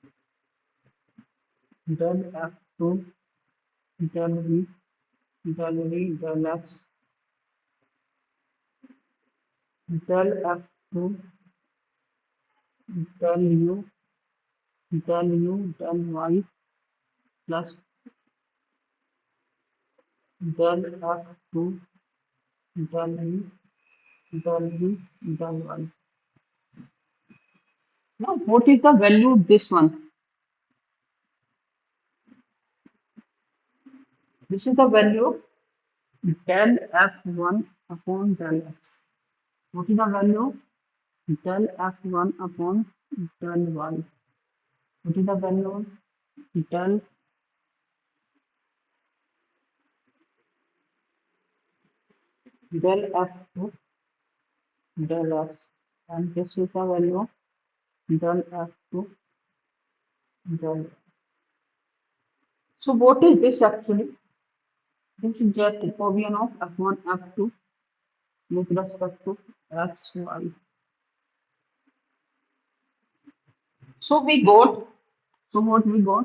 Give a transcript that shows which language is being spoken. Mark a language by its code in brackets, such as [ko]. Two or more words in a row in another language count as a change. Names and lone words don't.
[en] del f2, del v, del v, del x, del f2, del u, del u, del y plus del f2, del v, del v, del y. Now, what is the value of this one? This is the value of del f1 upon del x. What is the value of del f1 upon del y? What is the value of del f2 del x? And this is the value of del f2 del. So what is this actually? This is just Jacobian of f1 f2 with respect to x y. So we got. So what we got?